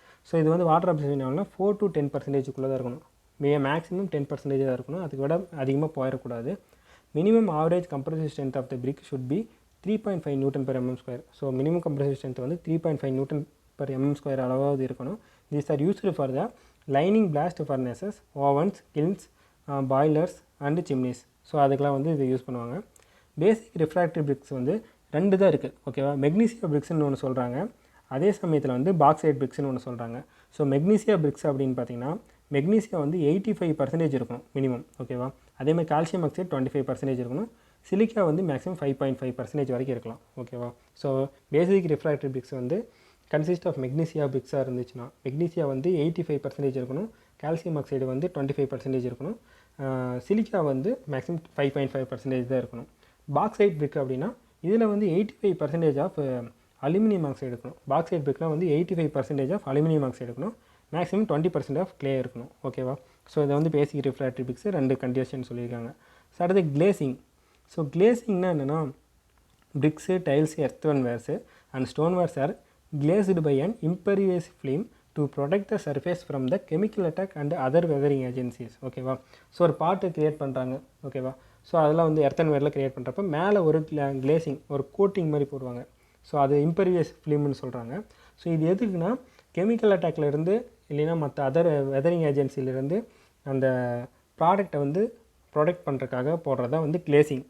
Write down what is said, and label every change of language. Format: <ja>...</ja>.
<ta>So இது வந்து water absorption ஆகலாம் 4 to 10% தான் இருக்கணும். மேக்ஸிமம் 10% தான் இருக்கணும். அதுக்கு விட அதிகமாக போயிடக்கூடாது.</ta> <en>Minimum average compressive strength of the brick should be 3.5 newton per mm².</en> <ta>So minimum compressive strength வந்து 3.5 நியூட்டன் per mm² அளவாவது இருக்கணும்.</ta> <en>These are used for the lining blast furnaces, ovens, kilns, boilers and chimneys.</en> <ta>So அதுக்கெலாம் வந்து இதை use பண்ணுவாங்க. பேசிக் refractory BRICS வந்து 2 தான் இருக்குது. ஓகேவா? மெக்னீசியா பிரிக்ஸ்னு ஒன்று சொல்கிறாங்க. அதே சமயத்தில் வந்து பாக்சைட் பிரிக்ஸ்னு ஒன்று சொல்கிறாங்க. ஸோ மெக்னீசியா பிரிக்ஸ் அப்படின்னு பார்த்தீங்கன்னா மெக்னீசியா வந்து 85% இருக்கணும் மினிமம். ஓகேவா? அதேமாதிரி கால்சியம் ஆக்சைடு 25% இருக்கணும். சிலிக்கா வந்து மேக்ஸிமம் 5.5% வரைக்கும் இருக்கலாம். ஓகேவா? ஸோ பேசிக் ரிஃப்ராக்டரி பிரிக்ஸ் வந்து கன்சிஸ்ட் ஆஃப் மெக்னீசியா பிரிக்ஸாக இருந்துச்சுன்னா மெக்னீசியா வந்து 85% இருக்கணும். கால்சியம் ஆக்சைடு வந்து 25% இருக்கணும். சிலிக்கா வந்து மேக்ஸிமம் 5.5% தான் இருக்கணும். பாக்சைட் பிரிக் அப்படின்னா இதில் வந்து 85% ஆஃப் அலுமினியம் ஆக்சைடு இருக்கணும். பாக்சைட் பிரிக்னால் வந்து 85% ஆஃப் அலுமினியம் ஆக்சைடு இருக்கணும். மேக்ஸிமம் 20% ஆஃப் கிளே இருக்கணும். ஓகேவா? ஸோ இதை வந்து பேசிக் ரிஃப்ராக்டரி பிரிக்ஸ் 2 கண்டிஷன் சொல்லியிருக்காங்க. ஸோ அடுத்து கிளேசிங். ஸோ கிளேசிங்னா என்னென்னா</ta> <en>Bricks, tiles, earthwares and stonewares are glazed by an impervious film to protect the surface from the chemical attack and other weathering agencies.</en> <ta>ஓகேவா? So ஒரு பாட்டு க்ரியேட் பண்ணுறாங்க. ஓகேவா? ஸோ அதெல்லாம் வந்து எர்த்தன்வேரில் க்ரியேட் பண்ணுறப்ப மேலே ஒரு கிளேசிங், ஒரு கோட்டிங் மாதிரி போடுவாங்க. ஸோ அது இம்பர்வியஸ் ஃபிலிம்னு சொல்கிறாங்க. ஸோ இது எதுக்குன்னா கெமிக்கல் அட்டாக்லேருந்து இல்லைன்னா மற்ற அதர் வெதரிங் ஏஜென்சிலேருந்து அந்த ப்ராடக்டை வந்து ப்ரொடெக்ட் பண்ணுறதுக்காக போடுறதா வந்து கிளேசிங்.</ta>